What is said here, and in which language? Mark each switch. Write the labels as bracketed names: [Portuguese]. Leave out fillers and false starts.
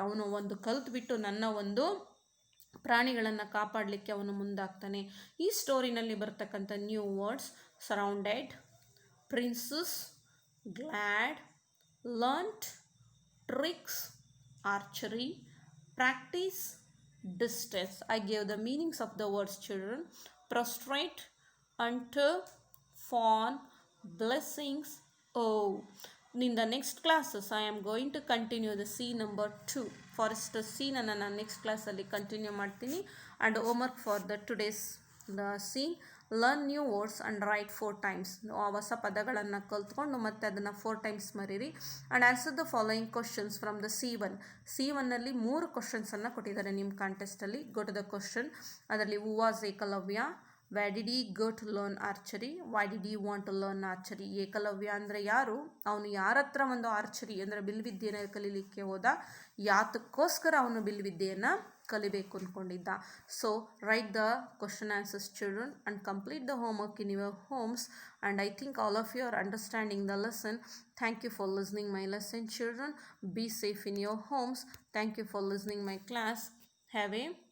[Kannada] ಅವನು ಒಂದು ಕಲ್ತ್ಬಿಟ್ಟು ನನ್ನ ಒಂದು ಪ್ರಾಣಿಗಳನ್ನು ಕಾಪಾಡಲಿಕ್ಕೆ ಅವನು ಮುಂದಾಗ್ತಾನೆ. ಈ ಸ್ಟೋರಿನಲ್ಲಿ ಬರ್ತಕ್ಕಂಥ new words: surrounded, princess, glad, learnt, tricks, archery, practice, distance. [English] I gave the meanings of the words, children. Prostrate, enter, fawn, blessings, oh. In the next classes I am going to continue the scene number 2. [Kannada] Forest scene ಅನ್ನು ನಾನು next ಕ್ಲಾಸಲ್ಲಿ continue ಮಾಡ್ತೀನಿ. [English] And homework for the today's the scene: learn new words and write 4 times. [Kannada] ಹೊಸ ಪದಗಳನ್ನು ಕಲ್ತ್ಕೊಂಡು ಮತ್ತೆ ಅದನ್ನು 4 times ಮರೀರಿ. [English] and answer the following questions from the [Kannada] C1ನಲ್ಲಿ 3 ಕ್ವಶನ್ಸನ್ನು ಕೊಟ್ಟಿದ್ದಾರೆ ನಿಮ್ಮ ಕಾಂಟೆಸ್ಟಲ್ಲಿ. [English] Go to the question. [Kannada] ಅದರಲ್ಲಿ [English] Who was Ekalavya, where did he go to learn archery, why did he want to learn archery. [Kannada] Eklavya ಅಂದರೆ ಯಾರು, ಅವನು ಯಾರ ಹತ್ರ ಒಂದು ಆರ್ಚರಿ ಅಂದರೆ ಬಿಲ್ವಿದ್ಯೆಯನ್ನು ಕಲೀಲಿಕ್ಕೆ ಹೋದ, ಯಾತಕ್ಕೋಸ್ಕರ ಅವನು ಬಿಲ್ವಿದ್ಯೆಯನ್ನು ಕಲಿಬೇಕು ಅಂದ್ಕೊಂಡಿದ್ದ. [English] So write the question answers, children, and complete the homework in your homes. And I think all of you are understanding the lesson. Thank you for listening my lesson, children. Be safe in your homes. Thank you for listening my class. Have a